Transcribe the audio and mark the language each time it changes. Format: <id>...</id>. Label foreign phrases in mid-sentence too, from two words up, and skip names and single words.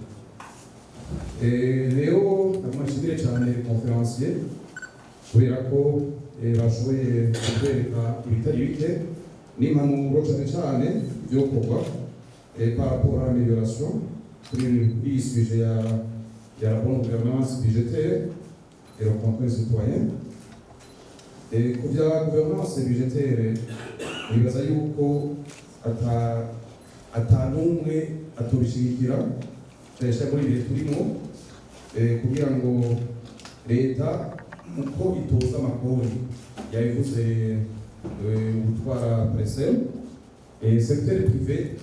<rn>Rero ndamwishimiye cyane conférencier kubera ko bashoboye kutwereka ibitari bike n'impanuro cyane cyane byo gukorwa</rn> <fr>par rapport à l'amélioration</fr> <rn>kuri iyi sujet ya</rn> <fr>la bonne gouvernance budgétaire et le contrôle citoyen.</fr> <rn>Ku bya</rn> <fr>gouvernance budgétaire</fr> <rn>nibaza yuko atanumwe atobishigikira cyane muri ibihe turimo kugira ngo leta uko itoza amakori yabivuze gutwara Parcel</rn> <fr>secteur privé</fr>